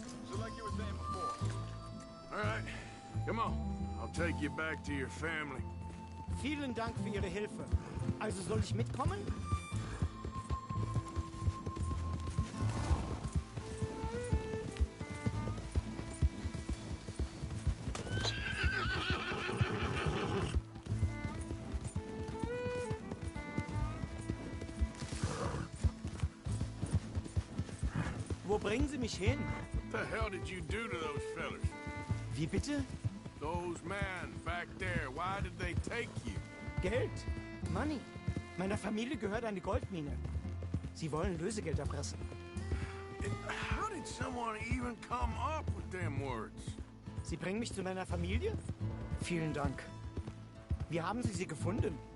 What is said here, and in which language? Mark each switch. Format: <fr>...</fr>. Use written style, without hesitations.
<en>So like you were saying before. All right, come on. I'll take you back to your family.</en> <de>Vielen Dank für Ihre Hilfe. Also soll ich mitkommen? Wo bringen Sie mich hin?</de> <en>What the hell did you do to those fellas?</en> <de>Wie bitte?</de> <en>Those men back there, why did they take you?</en> <de>Geld.</de> <en>Money.</en> <de>Meiner Familie gehört eine Goldmine. Sie wollen Lösegeld erpressen.</de> <en>How did someone even come up with them words?</en> <de>Sie bringen mich zu meiner Familie? Vielen Dank. Wie haben Sie sie gefunden?</de>